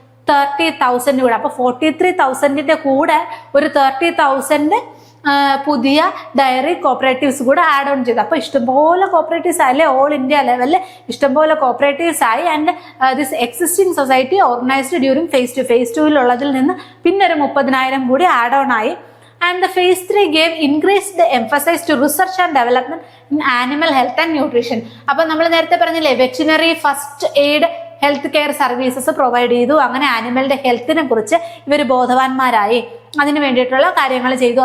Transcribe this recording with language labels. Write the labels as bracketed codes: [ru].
[ml] 30,000 കൂടെ. അപ്പൊ 43,000ന്റെ കൂടെ ഒരു 30,000 പുതിയ ഡയറി കോപ്പറേറ്റീവ്സ് കൂടെ ആഡ് ഓൺ ചെയ്തു. അപ്പൊ ഇഷ്ടംപോലെ കോപ്പറേറ്റീവ്സ് ആയല്ലേ, ഓൾ ഇന്ത്യ ലെവലിൽ ഇഷ്ടംപോലെ കോപ്പറേറ്റീവ്സ് ആയി. [en] And this existing society organised during phase 2. [ml] Face 2ൽ ഉള്ളതിൽ നിന്ന് പിന്നെ ഒരു 30,000 കൂടി ആഡ് ഓൺ ആയി. [en] And the phase 3 gave increased emphasis to research and development in animal health and nutrition. [ml] അപ്പൊ നമ്മൾ നേരത്തെ പറഞ്ഞില്ലേ, veterinary first aid health care services provide ചെയ്തു. അങ്ങനെ ആനിമലിന്റെ ഹെൽത്തിനെ കുറിച്ച് ഇവർ ബോധവാന്മാരായി, അതിന് വേണ്ടിയിട്ടുള്ള കാര്യങ്ങൾ ചെയ്തു.